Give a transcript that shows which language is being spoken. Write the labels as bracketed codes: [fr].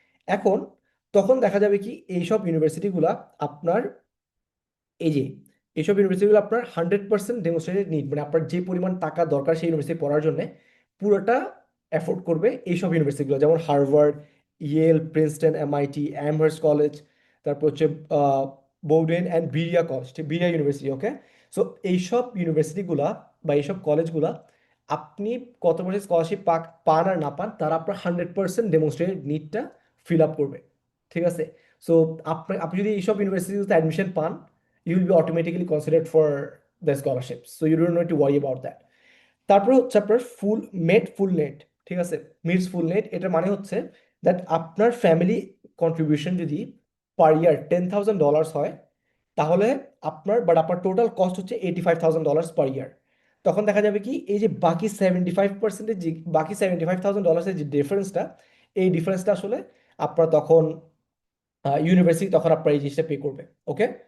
[bn] এখন তখন দেখা যাবে কি এইসব ইউনিভার্সিটিগুলা আপনার এই যে এইসব ইউনিভার্সিটিগুলো আপনার 100% ডেমোস্ট্রেটেড নিড, মানে আপনার যে পরিমাণ টাকা দরকার সেই ইউনিভার্সিটি পড়ার জন্য, পুরোটা অ্যাফোর্ড করবে এইসব ইউনিভার্সিটিগুলো, যেমন Harvard, Yale, Princeton, MIT, Amherst college, তারপর হচ্ছে বোউডেন and বিরিয়া college, বিরিয়া university, okay. So এইসব ইউনিভার্সিটিগুলা বা এইসব কলেজগুলা আপনি কত বছর স্কলারশিপ পান আর না পান, তারা আপনার 100% ডেমোস্ট্রেটেড নিডটা ফিল আপ করবে, ঠিক আছে। সো আপনি যদি এইসব ইউনিভার্সিটিতে অ্যাডমিশন পান, [en] you will be automatically considered for the scholarships, so you don't need to worry about that. [bn] তারপরে হচ্ছে আপনার ফুল নেট, ঠিক আছে। [en] means full net, [bn] এটার মানে হচ্ছে দ্যাট আপনার ফ্যামিলি কন্ট্রিবিউশন যদি পার ইয়ার $10,000 হয়, তাহলে আপনার টোটাল কস্ট হচ্ছে $85,000 পার ইয়ার। তখন দেখা যাবে কি এই যে বাকি 75%, যে বাকি $75,000 যে ডিফারেন্সটা, এই ডিফারেন্সটা আসলে আপনার তখন ইউনিভার্সিটি তখন আপনার এই জিনিসটা পে করবে, ওকে।